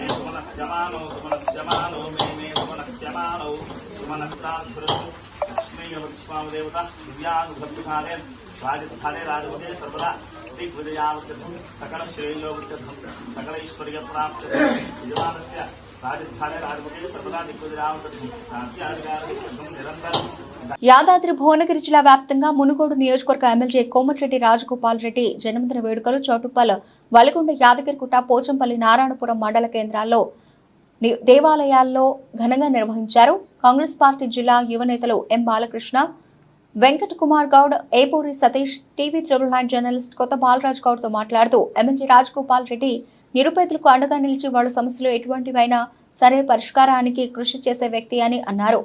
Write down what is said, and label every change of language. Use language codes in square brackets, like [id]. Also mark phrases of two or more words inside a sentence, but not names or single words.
[sa] सुमनस्यमानो सुमनस्यमानो मे मे सुमनस्यमानो सुमनस्ताभृतु लक्ष्मीयवत्स्वामदेवता दिव्यानुभक्तिकाले राजस्थाने राजपदे सर्वदा दिग्विजयावत्यर्थं सकलश्रेयोवत्यर्थं सकलैश्वर्यप्राप्त्यर्थं यजमानस्य राजस्थाने राजपदे सर्वदा दिग्विजयावत्यर्थं राज्याधिकारं निरन्तरं. [te] యాదాద్రి భువనగిరి జిల్లా వ్యాప్తంగా మునుగోడు నియోజకవర్గ ఎమ్మెల్యే కోమటిరెడ్డి రాజగోపాల్ రెడ్డి జన్మదిన వేడుకలు చౌటుప్పల్, వలిగొండ, యాదగిరిగుట్ట, పోచంపల్లి, నారాయణపురం మండల కేంద్రాల్లో దేవాలయాల్లో ఘనంగా నిర్వహించారు. కాంగ్రెస్ పార్టీ జిల్లా యువ నేతలు ఎం బాలకృష్ణ, వెంకట్ కుమార్ గౌడ్, ఏపూరి సతీష్, టీవీ 999 జర్నలిస్ట్ కొత్త బాలరాజ్ గౌడ్ తో మాట్లాడుతూ ఎమ్మెల్యే రాజగోపాల్ రెడ్డి నిరుపేదలకు అండగా నిలిచి వాళ్ళ సమస్యలు ఎటువంటివైనా సరే పరిష్కారానికి కృషి చేసే వ్యక్తి అని అన్నారు.